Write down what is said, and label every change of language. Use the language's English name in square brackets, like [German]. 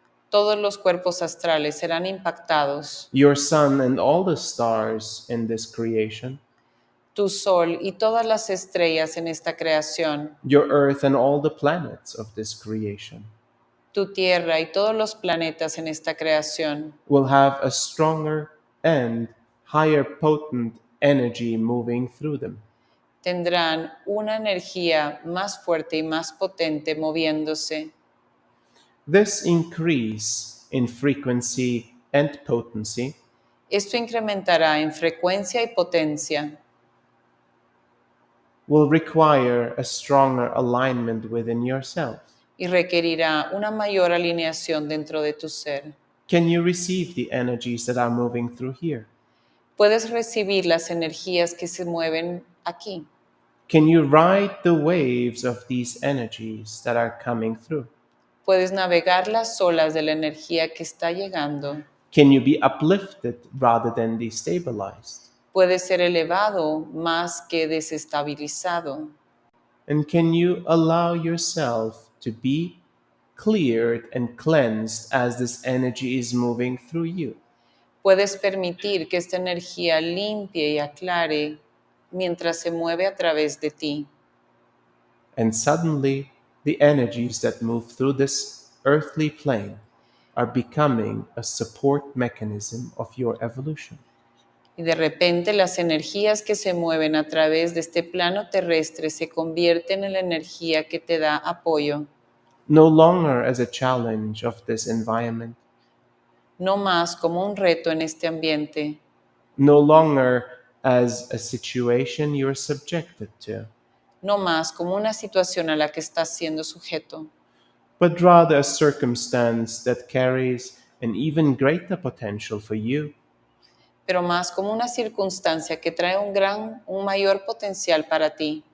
[Spanish] Todos los cuerpos astrales serán impactados. [English] Your sun and all the stars in this creation, [Spanish] Tu sol y todas las estrellas en esta creación. [English] your earth and all the planets of this creation, [Spanish] Tu tierra y todos los planetas en esta creación [English] will have a stronger and higher potent energy moving through them. [Spanish] tendrán una energía más fuerte y más potente moviéndose. [English] This increase in frequency and potency [Spanish] Esto incrementará en frecuencia y potencia. [English] will require a stronger alignment within yourself. [Spanish] Y requerirá una mayor alineación dentro de tu ser. [English] Can you receive the energies that are moving through here? [Spanish] Puedes recibir las energías que se mueven aquí. [English] Can you ride the waves of these energies that are coming through? [Spanish] Puedes navegar las olas de la energía que está llegando. [English] Can you be uplifted rather than destabilized? [Spanish] Puedes ser elevado más que desestabilizado. [English] And can you allow yourself to be cleared and cleansed as this energy is moving through you? [Spanish] Puedes permitir que esta energía limpie y aclare mientras se mueve a través de ti. [English] And suddenly, the energies that move through this earthly plane are becoming a support mechanism of your evolution. [Spanish] Y de repente las energías que se mueven a través de este plano terrestre se convierten en la energía que te da apoyo. [English] No longer as a challenge of this environment, [Spanish] No más como un reto en este ambiente. [English] no longer as a situation you're subjected to, [Spanish] No más como una situación a la que estás siendo sujeto, [English] but rather a circumstance that carries an even greater potential for you [Spanish] pero más como una circunstancia que trae un mayor potencial para ti